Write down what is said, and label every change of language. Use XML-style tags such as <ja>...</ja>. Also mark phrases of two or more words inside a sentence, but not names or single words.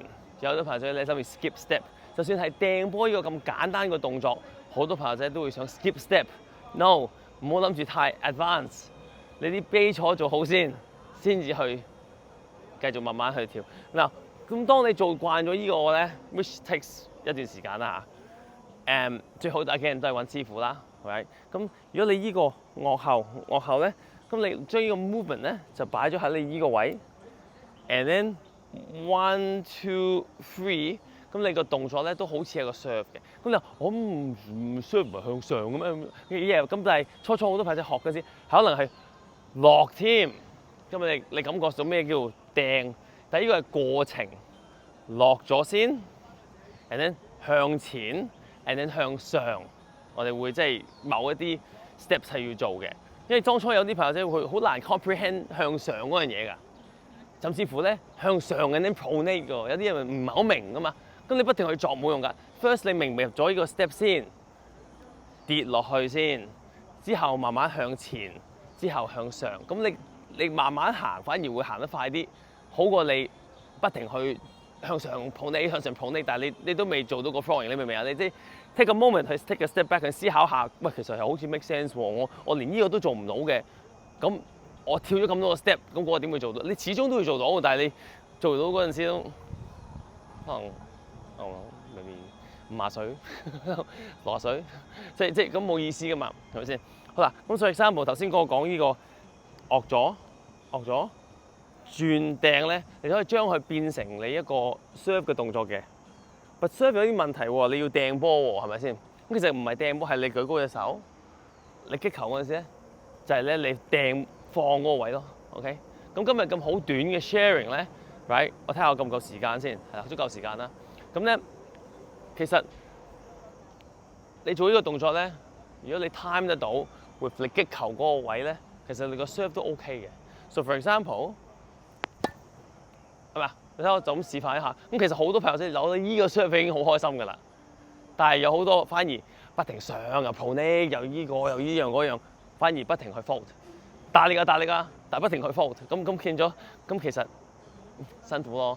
<yue>有好多朋友仔你心意</yue> <en>skip step，</en> <yue>就算係掟波呢個咁簡單嘅動作，好多朋友仔都會想</yue> <en>skip step，</en> <yue>no， 唔好諗住太 advance。你啲基礎做好先至去繼續慢慢去跳。嗱，咁當你做慣咗呢個咧 ，</yue> <en>which takes</en> <yue>一段時間啦嚇。最好大家人都係揾師傅啦，係咪？咁如果你呢個腭後咧，咁你將呢個 movement 咧就擺咗喺你呢個位 ，</yue> <en>and then</en> <yue>1 2 3，咁你個動作咧都好似係個 serve 嘅。咁你話我唔 serve 唔係向上嘅咩？咁但係初好多朋友仔學嗰時，可能係落添，咁你感覺到咩叫掟？但係呢個係過程，落咗先 ，</yue> <en>and then</en> <yue>向前 ，</yue> <en>and then</en> <yue>向上。我哋會即係某一啲 steps 係要做嘅，因為當初有啲朋友仔會好難 comprehend 向上嗰樣嘢㗎，甚至乎咧向上</yue> <en>and then pronate</en> <yue>㗎，有啲人唔係好明㗎嘛。咁你不停去作冇用㗎。First 你明唔明入咗呢個 step 先，跌落去先，之後慢慢向前。之後向上，咁你慢慢行，反而會行得快啲，好過你不停去向上捧你，向上捧你，但係你都未做到個 throwing，你明唔明啊？你即係</yue> <en>take a moment</en> <yue>去</yue> <en>take a step back</en> <yue>去思考下，喂，其實係好似</yue> <en>make sense</en> <yue>喎，我連呢個都做唔到嘅，咁我跳咗咁多個 step，咁嗰個點會做到？你始終都會做到，但係你做到嗰陣時都可能未必50歲、60歲，即係咁冇意思噶嘛，係咪先？好啦，咁所以3步頭先嗰個講呢個惡咗轉掟咧，你可以將佢變成你一個 serve 嘅動作嘅。</yue> <en>But serve</en> <yue>有啲問題喎，你要掟波喎，係咪先？咁其實唔係掟波，係你舉高隻手，你擊球嗰陣時咧，就係咧你掟放嗰個位咯。OK， 咁今日咁好短嘅 sharing 咧 ，right？我睇下我夠唔夠時間先，係啦，足夠時間啦。咁咧，其實你做呢個動作咧，如果你 time 得到 with 你擊球嗰個位咧，其實你個 serve 都 OK 嘅。</yue> <en>So for example，</en> <yue>係咪啊？你睇我就咁示範一下。咁其實好多朋友仔攞到依個 serve 已經好開心㗎啦，但係有好多反而不停上又 pronate 又依個又依樣嗰樣，反而不停去 fault， 大力㗎，但係不停去 fault， 咁見咗，咁其實辛苦咯。</yue>